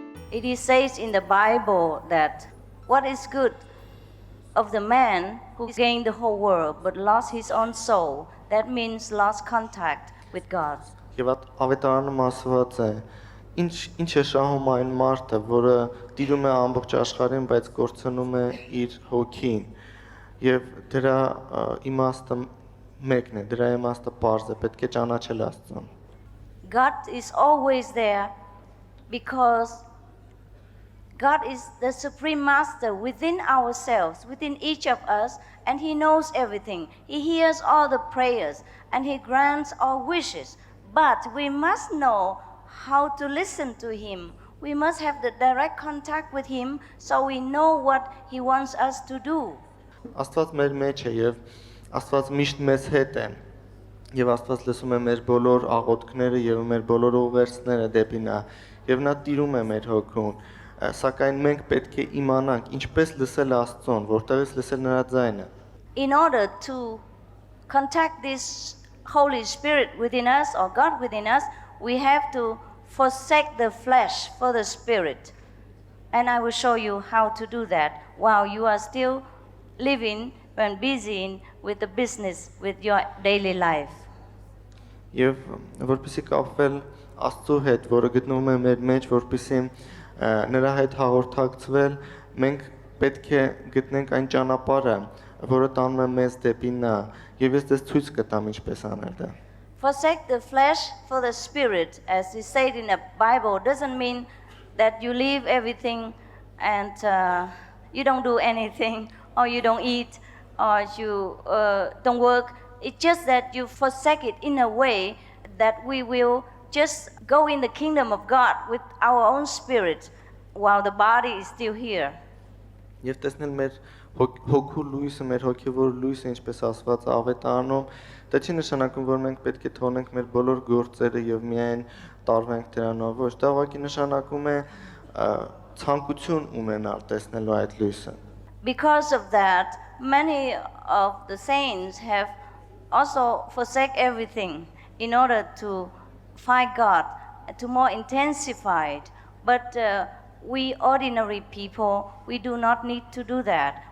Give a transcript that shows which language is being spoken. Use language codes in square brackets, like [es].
[en] It says in the Bible that what is good of the man who gained the whole world but lost his own soul, that means lost contact with God. [hy] Եվ ավետարանում ասված է, ինչ է շահում այն մարդը, որը տիրում է ամբողջ աշխարհին, բայց կորցնում է իր հոգին։ Եվ դրա իմաստը մեկն է, դրա իմաստը պարզ է, պետք է ճանաչել Աստծուն։ [en] God is always there because God is the Supreme Master within ourselves, within each of us, and He knows everything. He hears all the prayers and He grants our wishes. But we must know how to listen to Him. We must have the direct contact with Him so we know what He wants us to do. [hy] Աստված մեր մեջ է եւ Աստված միշտ մեզ հետ է։ Եվ Աստված լսում է մեր բոլոր աղոթքները եւ մեր բոլոր ուղերձները դեպի նա։ Եվ նա տիրում է մեր հոգուն։ Սակայն մենք պետք է իմանանք ինչպես լսել Աստծուն, որտեղից լսել նրա ձայնը։ [en] In order to contact this Holy Spirit within us or God within us, we have to forsake the flesh for the Spirit. And I will show you how to do that while you are still living and busy with the business, with your daily life. [hy] Եվ որպեսզի կապվել Աստծո հետ, որը գտնվում է մեր մեջ, որպեսզի նրա հետ հաղորդակցվել, մենք պետք է գտնենք այն ճանապարհը, որը տանում է մեզ դեպի նա, եւ ես դες ցույց կտամ ինչպես անել դա։ [en] Forsake the flesh for the spirit, as is said in the Bible, doesn't mean that you leave everything and you don't do anything, or you don't eat, or you don't work. It's just that you forsake it in a way that we will just go in the kingdom of God with our own spirit while the body is still here. [hy] Եվ տեսնել մեր հոգու լույսը, մեր հոգևոր լույսը ինչպես ասված ավետարանում, դա չի նշանակում, որ մենք պետք է թողնենք մեր բոլոր գործերը եւ միայն տարվենք դրանով, ոչ, դա ուղղակի նշանակում է ցանկություն ունենալ տեսնելու այդ լույսը։ [en] Because of that, many of the saints have also forsake everything in order to find God, to more intensify it. But we ordinary people, we do not need to do that.